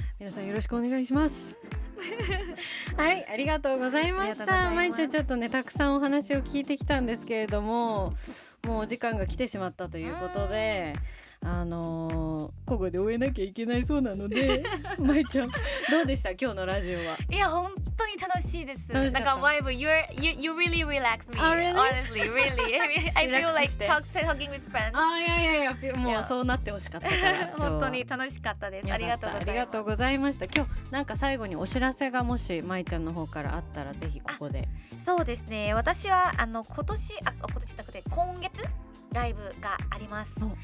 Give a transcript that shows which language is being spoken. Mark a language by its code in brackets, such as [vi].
[ja] 皆さんよろしくお願いします。はい、ありがとうございました。まいちゃん、ちょっとねたくさんお話を聞いてきたんですけれども、もうお時間が来てしまったということで、ここで終えなきゃいけないそうなのでまいちゃんどうでした今日のラジオは。いや本当に楽しいです。 [en] なんか Vibe you really relax me、honestly really I feel like talking with friends。 [ja] いやもうそうなってほしかったから本当に楽しかったです。ありがとうございました。今日なんか最後にお知らせがもしまいちゃんの方からあったらぜひここで。そうですね、私は今年なくて今月ライブがあります。